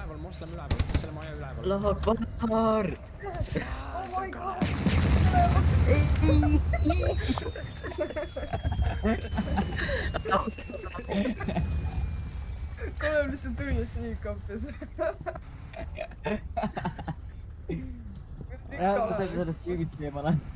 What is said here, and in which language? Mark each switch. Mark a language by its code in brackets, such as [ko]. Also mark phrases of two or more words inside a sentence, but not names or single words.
[et] mosleme üleval, selle maja üleval. [ar] الله أكبر! [en] Oh my god! [et] Kalev lihtsalt tuli ja sneak-up'is. ma sain sellest filmist eemale.